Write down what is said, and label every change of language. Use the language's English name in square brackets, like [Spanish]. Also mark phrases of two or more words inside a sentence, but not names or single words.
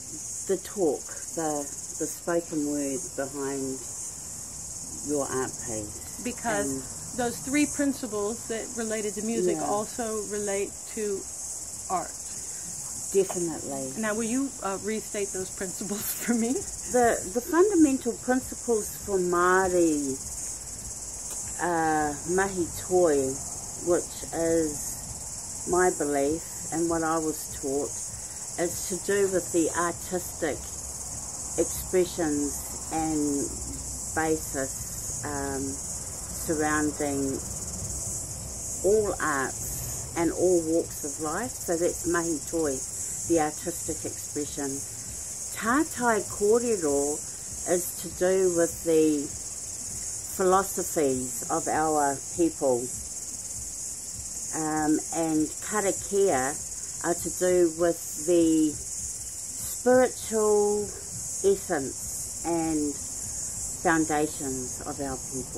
[English] The talk, the spoken word behind your art piece. Because those three principles that related to music also relate to art. Definitely. Now, will you restate those principles for me? The fundamental principles for Māori [Māori] mahi toi, [English] which is my belief and what I was taught, is to do with the artistic expressions and basis surrounding all arts and all walks of life. So that's [Māori] mahi toi, [English] the artistic expression. [Māori] Tātai kōrero [English] is to do with the philosophies of our people, and karakia are to do with the spiritual essence and foundations of our people.